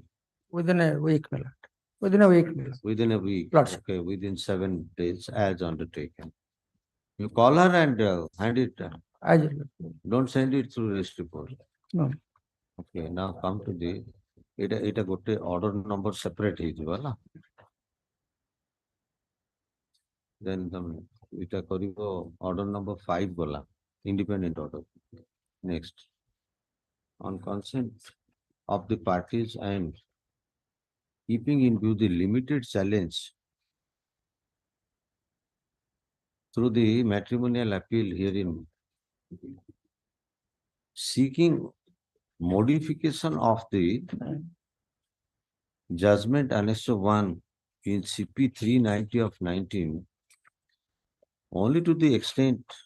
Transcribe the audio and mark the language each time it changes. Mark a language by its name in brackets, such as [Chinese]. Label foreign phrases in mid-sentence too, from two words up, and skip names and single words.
[English] Within a week, my lord. Within a week, my lord. Within a week. Lordship. Okay, within 7 days as undertaken. You call her and hand it. As your lordship. Don't send it through registry post. No. Okay, now come to the [Odia] ଏଟା ଗୋଟେ [English] order number separate [Odia] ହେଇଯିବ ହେଲା. [English] Then [Odia] ଏଟା କରିବ [English] order number 5 ଗଲା, independent order. Next, on consent of the parties and keeping in view the limited challenge through the matrimonial appeal herein, seeking modification of the judgment annexure 1 in CP 390 of 19, only to the extent